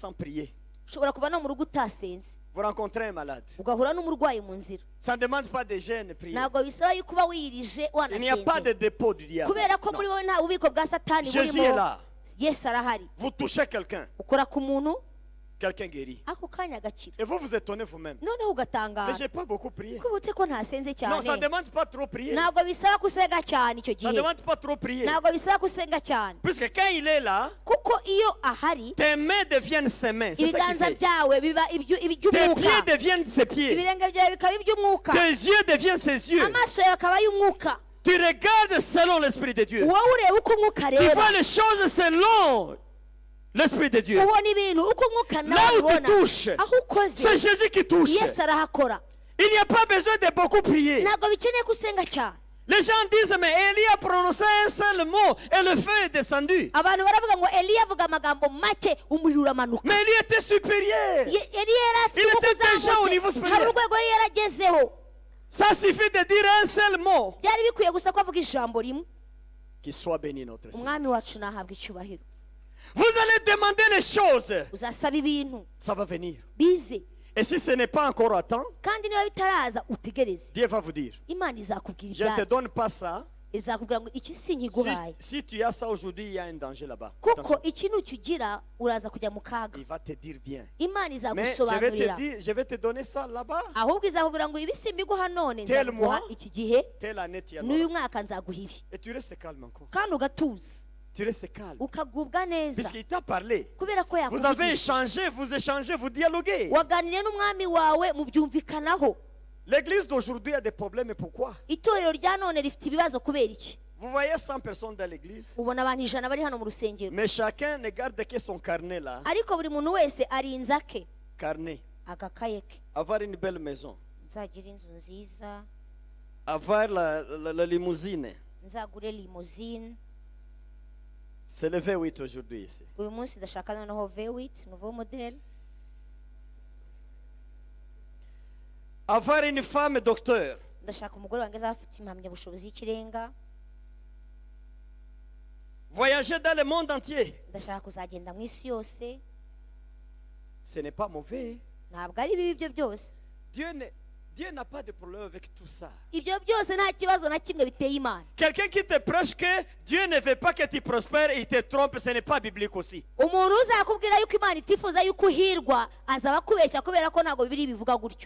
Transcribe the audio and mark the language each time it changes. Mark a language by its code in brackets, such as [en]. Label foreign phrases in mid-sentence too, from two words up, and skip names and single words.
[rw] ushobora kuva no mu rugo utasenze, [fr] Vous rencontrez un malade. [rw] ugahura n'umurwayi mu nzira, [fr] Ça ne demande pas de jeûne, prière. [rw] ntabwo bisaba yuko uba wiyirije [fr] Il n'y a pas de [rw] wanasenzera, [fr] dépôt du diable. [rw] kubera ko muri [fr] Non. [rw] wowe nta bubiko bwa satani [fr] Jésus est [rw] burimo. [fr] là. [rw] Yesu arahari, [fr] Vous touchez quelqu'un, [rw] ukora ku muntu [fr] quelqu'un guérit. [rw] ako kanya agakira, [fr] Et vous vous étonnez vous-même. [rw] noneho [fr] Mais [rw] ugatangara [fr] je n'ai pas beaucoup prié. [rw] kubutse ko ntasenze [fr] Non, ça ne [rw] cyane. [fr] demande pas trop prier. [rw] Ntabwo bisaba ko usenga cyane icyo [fr] Ça ne [rw] gihe, [fr] demande pas trop prier. [rw] ntabwo bisaba ko usenga cyane, [fr] Puisque quand il est là, [rw] kuko iyo ahari [fr] tes mains deviennent ses mains. C'est ça qu'il [rw] ibiganza [fr] fait. [rw] byawe biba [fr] Tes [rw] iby'umwuka, [fr] pieds deviennent ses pieds. [rw] ibirenge byawe bikaba iby'umwuka, [fr] Tes yeux deviennent ses yeux. [rw] amaso yawe akaba ay'umwuka, [fr] Tu regardes selon l'Esprit de Dieu. [rw] wowe ureba uko umwuka [fr] Tu [rw] areba, [fr] vois les choses selon l'Esprit de Dieu. [rw] ubona ibintu uko umwuka [fr] Là [rw] nawe [fr] où tu [rw] ubona, [fr] touches, [rw] aho ukoze [fr] c'est Jésus qui touche. [rw] Yesu arahakora, [fr] Il n'y a pas besoin de beaucoup prier. [rw] ntabwo bikeneye ko usenga cyane. [fr] Les gens disent, mais Élie a prononcé un seul mot et le feu est descendu. [rw] Abantu baravuga ngo Eliya avuga amagambo make umuriro uramanuka. [fr] Mais Élie était supérieur. [rw] Eliya yari afite [fr] Il était [rw] umwuka [fr] déjà au niveau [rw] uzamutse, [fr] supérieur. [rw] hari urwego yari yaragezeho, [fr] Ça suffit de dire un seul mot. [rw] byari bikwiye gusa ko avuga ijambo rimwe. [fr] Qu'il soit béni notre Seigneur. [rw] Umwami wacu nahabwa icyubahiro. [fr] Vous allez demander les choses. [rw] Uzasaba ibintu [fr] Ça va venir. [rw] bize, [fr] Et si ce n'est pas encore à temps, [rw] kandi niba bitaraza utegereze, [fr] Dieu va vous dire, [rw] Imana izakubwira [fr] je ne te [rw] ibyayo, [fr] donne pas ça. [rw] izakubwira ngo iki [fr] Si, [rw] sinkiguhaye, [fr] si tu as ça aujourd'hui, il y a un danger là-bas. [rw] kuko [fr] Attention. [rw] iki nukigira uraza kujya mu kaga. [fr] Il va te dire bien. [rw] Imana [fr] Mais je vais [rw] izagusobanurira, [fr] te dire, je vais te donner ça là-bas. [rw] ahubwo izakubwira ngo ibi simbiguha none, [fr] Tel [rw] nzaguha [fr] mois. [rw] iki gihe [fr] Telle année, tu as [rw] n'uyu [fr] l'autre. [rw] mwaka nzaguha ibi, [fr] Et tu restes calme encore. [rw] kandi ugatuza [fr] Tu restes calme. [rw] ukagubwa neza, [fr] Puisqu'il t'a parlé. [rw] kubera ko [fr] Vous avez [rw] yakuvugisha, [fr] échangé, vous échangez, vous dialoguez. [rw] waganiriye n'umwami wawe mubyumvikanaho. [fr] L'église d'aujourd'hui a des problèmes. Et pourquoi? [rw] Itorero rya none rifite ibibazo kubera iki? [fr] Vous voyez 100 personnes dans l'église. [rw] ubona abantu 100 bari hano mu rusengero, [fr] Mais chacun ne garde que son carnet là. [rw] ariko buri muntu wese arinze ake [fr] Carnet. [rw] agakaye ke. [fr] Avoir une belle maison. [rw] Nzagira inzu nziza, [fr] Avoir la limousine. [rw] nzagure limousine. [fr] C'est le V8 aujourd'hui ici. [rw] Uyu munsi ndashaka noneho V8 [fr] nouveau model. Avoir une femme docteur. [rw] Ndashaka umugore wanjye azaba afite impamyabushobozi y'ikirenga. [fr] Voyager dans le monde entier. [rw] Ndashaka kuzagenda mu isi yose. [fr] Ce n'est pas mauvais. [rw] Ntabwo ari bibi ibyo byose, [fr] Dieu n'a pas de problème avec tout ça. [rw] ibyo byose nta kibazo na kimwe biteye Imana. [fr] Quelqu'un qui te prêche que Dieu ne veut pas que tu prospères et il te trompe, ce n'est pas biblique aussi. [rw] Umuntu uzakubwira yuko Imana itifuza yuko uhirwa azaba akubeshya, kubera ko ntabwo Bibiliya bivuga gutyo.